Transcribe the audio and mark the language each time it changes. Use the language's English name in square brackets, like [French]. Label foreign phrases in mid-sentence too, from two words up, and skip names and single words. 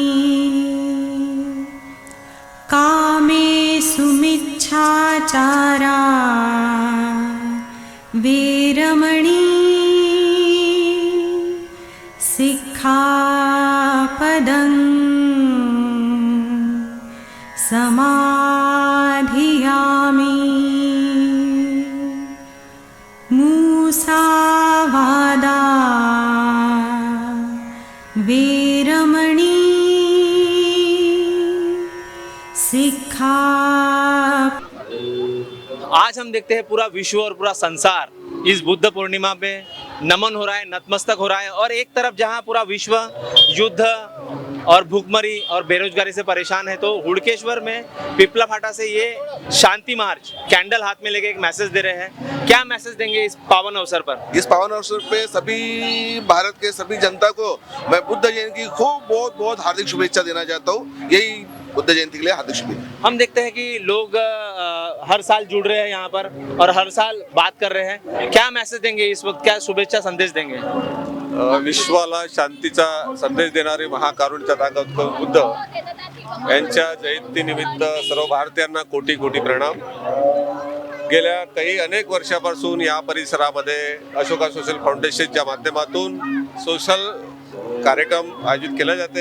[Pali] कामेषु मिच्छाचारा वीरमणि, सिक्खापदं समाधियामि। मुसावादा वीरमणि सिक्खा। [Hindi] आज हम देखते हैं पूरा विश्व और पूरा संसार इस बुद्ध पूर्णिमा पे नमन हो रहा है, नतमस्तक हो रहा है। और एक तरफ जहां पूरा विश्व युद्ध और भूखमरी और बेरोजगारी से परेशान है, तो हुड़केश्वर में पिपला फाटा से ये शांति [English] march candle [Hindi] हाथ में लेके एक मैसेज दे रहे हैं। क्या मैसेज देंगे इस पावन अवसर पर? इस पावन अवसर पे सभी भारत के सभी जनता को मैं बुद्ध जयंती की खूब बहुत बहुत हार्दिक शुभेच्छा देना चाहता हूँ। यही बुद्ध जयंती के लिए हार्दिक शुभेच्छा। हम देखते हैं कि लोग हर साल जुड़ रहे हैं यहाँ पर और हर साल बात कर रहे हैं। क्या मैसेज देंगे इस वक्त, क्या शुभेच्छा संदेश देंगे? [Marathi] विश्वाला शांतीचा संदेश देणारे महाकारुण्य तथागत बुद्ध यांच्या जयंतीनिमित्त सर्व भारतीयांना कोटी कोटी प्रणाम। गेल्या काही अनेक वर्षापासून या परिसरामध्ये अशोका सोशल फाउंडेशनच्या माध्यमातून सोशल कार्यक्रम आयोजित केले जाते।